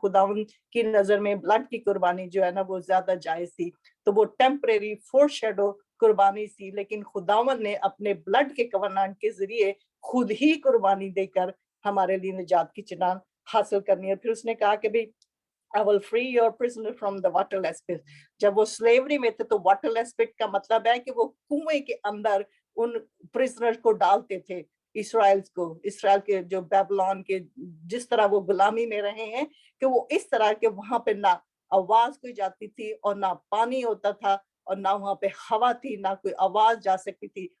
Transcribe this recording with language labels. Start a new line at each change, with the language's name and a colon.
Hindi: खुदावन की नजर में ब्लड की कुर्बानी जो है ना वो ज्यादा जायज थी। तो वो टेम्परेरी फोरशैडो कुर्बानी थी, लेकिन खुदावन ने अपने ब्लड के कवनान के जरिए खुद ही कुर्बानी देकर हमारे लिए निजात की चट्टान हासिल करनी है। फिर उसने कहा कि भाई
English: I will free your prisoner from the waterless pit।
Hindi: जब वो स्लेवरी में थे तो waterless pit का मतलब है कि वो कुएं के अंदर उन प्रिजनर को डालते थे, इसराइल के जो बेबीलोन के, जिस तरह वो गुलामी में रहे हैं, कि वो इस तरह के वहां पे ना आवाज कोई जाती थी और ना पानी होता था और ना वहां पे हवा थी, ना कोई आवाज जा सकती थी।